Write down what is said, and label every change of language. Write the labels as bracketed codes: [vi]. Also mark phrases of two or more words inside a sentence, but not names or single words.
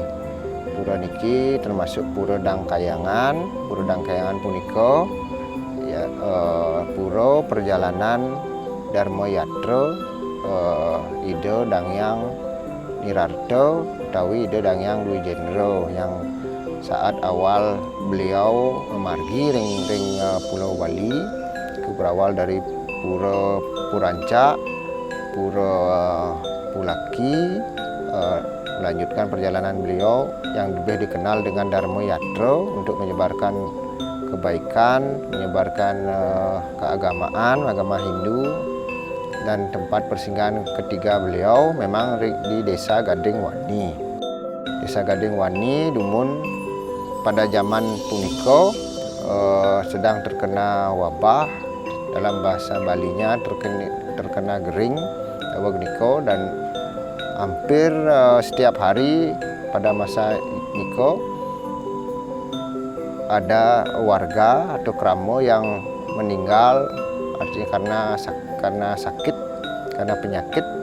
[id] Pura niki termasuk Pura Dangkayangan. Pura Dangkayangan punika ya, pura perjalanan Dharma Yatra Ida Dangyang Nirarta utawi Ida Dangyang Dwijendra yang saat awal beliau [ban] memargi ring [id] Pulau Bali itu berawal dari Pura Puranca, Pura Pulaki, melanjutkan perjalanan beliau yang lebih dikenal dengan Dharma Yatra untuk menyebarkan kebaikan, menyebarkan keagamaan, agama Hindu. Dan tempat persinggahan ketiga beliau memang di Desa Gadingwani. Desa Gadingwani dumun pada zaman punika sedang terkena wabah, dalam bahasa Balinya terkena gering niko, dan hampir setiap hari pada masa niko ada warga atau kramo yang meninggal, artinya karena sakit, karena penyakit